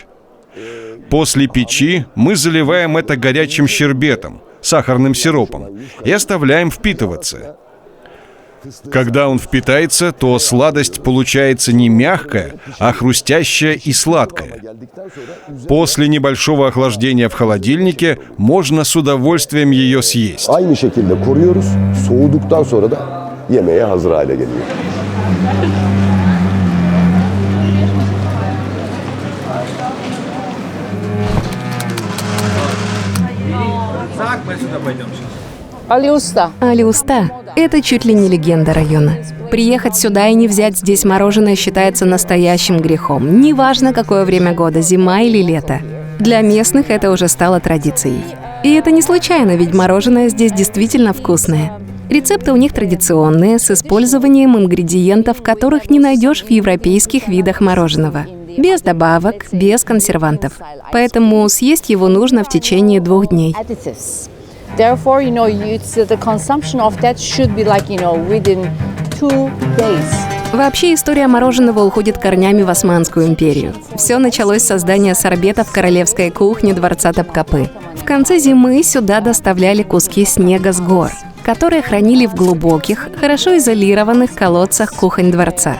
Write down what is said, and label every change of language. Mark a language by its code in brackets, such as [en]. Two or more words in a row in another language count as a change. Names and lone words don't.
[ru] После печи мы заливаем это горячим щербетом, сахарным сиропом, и оставляем впитываться. Когда он впитается, то сладость получается не мягкая, а хрустящая и сладкая. После небольшого охлаждения в холодильнике можно с удовольствием ее съесть. [tr] Aynı şekilde koruyoruz. Soğuduktan sonra da yemeğe hazır hale geliyor. [ru] Алиуста. Алиуста – это чуть ли не легенда района. Приехать сюда и не взять здесь мороженое считается настоящим грехом. Неважно, какое время года, зима или лето. Для местных это уже стало традицией. И это не случайно, ведь мороженое здесь действительно вкусное. Рецепты у них традиционные, с использованием ингредиентов, которых не найдешь в европейских видах мороженого. Без добавок, без консервантов. Поэтому съесть его нужно в течение 2 дней. [en] Therefore, the consumption of that should be within 2 days. [ru] Вообще, история мороженого уходит корнями в Османскую империю. Все началось с создания сорбетов королевской кухни дворца Топкапы. В конце зимы сюда доставляли куски снега с гор, которые хранили в глубоких, хорошо изолированных колодцах кухонь дворца.